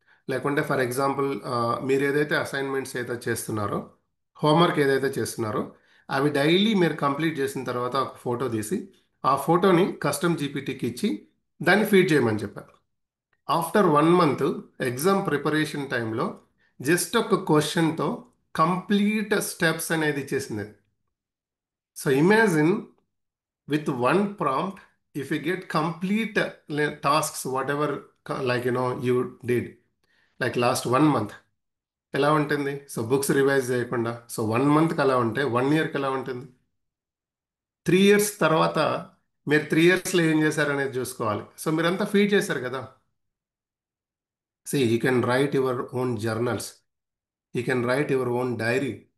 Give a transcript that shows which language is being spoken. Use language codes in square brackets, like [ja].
[te] లేకుంటే for example మీరు ఏదైతే అసైన్మెంట్స్ ఏదైతే చేస్తున్నారో, హోంవర్క్ ఏదైతే చేస్తున్నారో అవి డైలీ మీరు కంప్లీట్ చేసిన తర్వాత ఒక ఫోటో తీసి ఆ ఫోటోని కస్టమ్ జీపీటీకి ఇచ్చి దాన్ని ఫీడ్ చేయమని చెప్పారు. ఆఫ్టర్ 1 మంత్ ఎగ్జామ్ ప్రిపరేషన్ టైంలో జస్ట్ ఒక క్వశ్చన్తో కంప్లీట్ స్టెప్స్ అనేది ఇచ్చేసింది. [en] so imagine, with one prompt, if you get complete tasks whatever like you did like last 1 month, [te] ఎలా ఉంటుంది? సో బుక్స్ రివైజ్ చేయకుండా సో 1 మంత్కి అలా ఉంటే 1 ఇయర్కి ఎలా ఉంటుంది? 3 ఇయర్స్ తర్వాత మీరు 3 ఇయర్స్లో ఏం చేశారనేది చూసుకోవాలి. సో మీరంతా ఫీడ్ చేశారు కదా. [en] You can write your own journals, you can write your own diary.